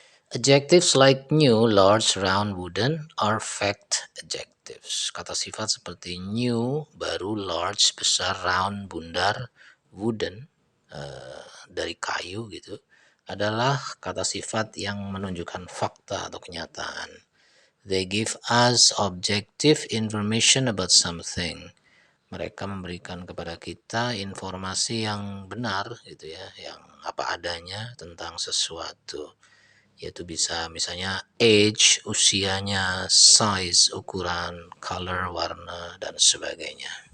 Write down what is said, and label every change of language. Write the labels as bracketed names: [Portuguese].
[English] Adjectives like new, large, round, wooden are fact adjectives. [Indonesian] Kata sifat seperti new, baru, large, besar, round, bundar, wooden, dari kayu gitu, adalah kata sifat yang menunjukkan fakta atau kenyataan. [English] They give us objective information about something. [Indonesian] Mereka memberikan kepada kita informasi yang benar gitu ya, yang apa adanya tentang sesuatu. Yaitu bisa misalnya age, usianya, size, ukuran, color, warna, dan sebagainya.